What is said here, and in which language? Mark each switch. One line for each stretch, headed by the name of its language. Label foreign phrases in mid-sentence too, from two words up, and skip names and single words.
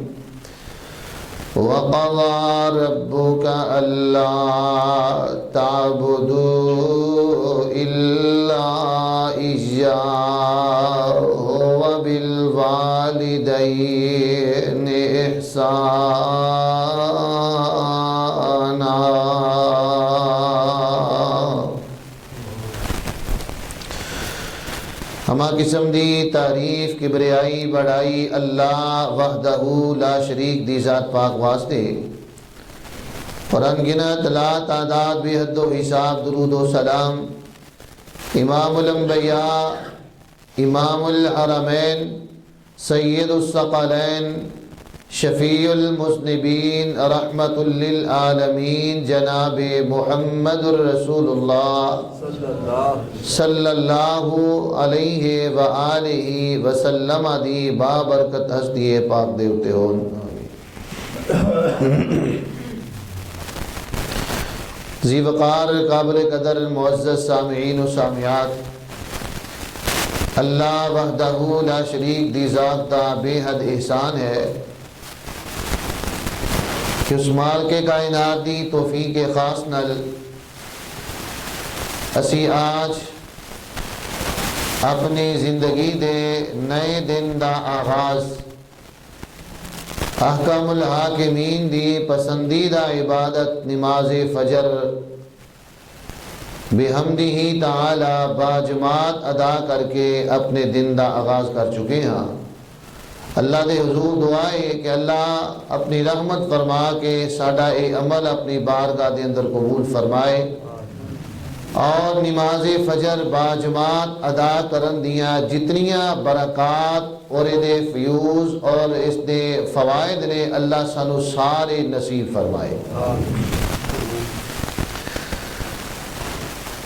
Arabic: وقضى ربك ألا تعبدوا إلا إياه وبالوالدين إحسانا.
Punjabi: ہمہ قسم دی تعریف کبریائی بڑائی اللہ
Arabic: وحده لا شريك
Punjabi: دی ذات پاک واسطے اور ان گنت لا تعداد بےحد و حساب درود و سلام
Arabic: إمام الأنبياء إمام الحرمين سيد الثقلين شفيع المذنبين رحمة للعالمين
Punjabi: جنابِ
Arabic: محمد رسول الله صلى الله عليه وآله وسلم
Punjabi: دی بابرکت ہستی پاک دیوتے ہون. ذی وقار قابل قدر معزز سامعین و سامعات، اللہ
Arabic: وحده لا شريك
Punjabi: دی ذات دا بےحد احسان ہے کہ اس مال کے کائنات دی توفیق خاص نل اسی اج اپنی زندگی دے نئے دن دا آغاز
Arabic: أحكم الحاكمين
Punjabi: دی پسندیدہ عبادت نماز فجر
Arabic: بحمده تعالى
Punjabi: باجماعت ادا کر کے اپنے دن دا آغاز کر چکے ہیں. اللہ دے حضور دعا ہے کہ اللہ اپنی رحمت فرما کے ساڈا اے عمل اپنی بارگاہ دے اندر قبول فرمائے اور نماز فجر باجماعت ادا کرن دیاں جتنیاں برکات اور ایہدے فیوض اور اس کے فوائد نے اللہ سانوں سارے نصیب فرمائے.